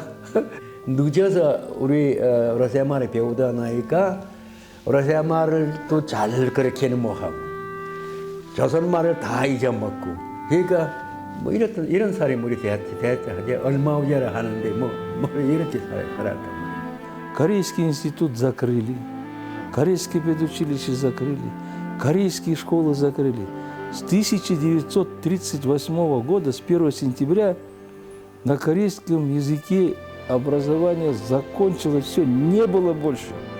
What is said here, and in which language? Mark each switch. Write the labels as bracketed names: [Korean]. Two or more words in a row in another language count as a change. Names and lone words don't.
[Korean] 늦어서 우리 오라세말을 배우다 나니까 오라세말을 또 잘 그렇게는 못하고 조선말을 다 잊어먹고 그러니까 뭐 이런 사람이 우리 대학에 얼마 오자라 하는데 뭐 이렇게 살았단 [Russian] Корейский институт закрыли, корейское педучилище закрыли, корейские школы закрыли. С 1938 года, с 1 сентября, на корейском языке образование закончилось, все, не было больше.